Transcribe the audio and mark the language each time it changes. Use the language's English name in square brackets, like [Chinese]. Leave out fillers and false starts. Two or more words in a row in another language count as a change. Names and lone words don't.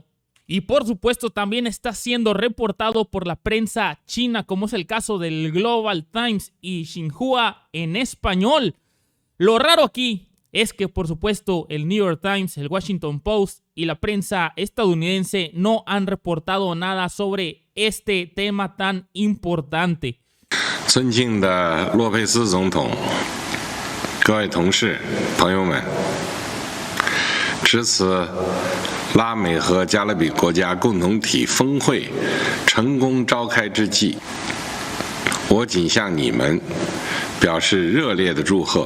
[Spanish] Y por supuesto también está siendo reportado por la prensa china, como es el caso del Global Times y Xinhua en español. Lo raro aquí es que por supuesto el New York Times, el Washington Post y la prensa estadounidense no han reportado nada sobre este tema tan importante. [Chinese] 尊敬的洛佩斯总统，各位同事、朋友们，值此拉美和加勒比国家共同体峰会成功召开之际，我谨向你们表示热烈的祝贺。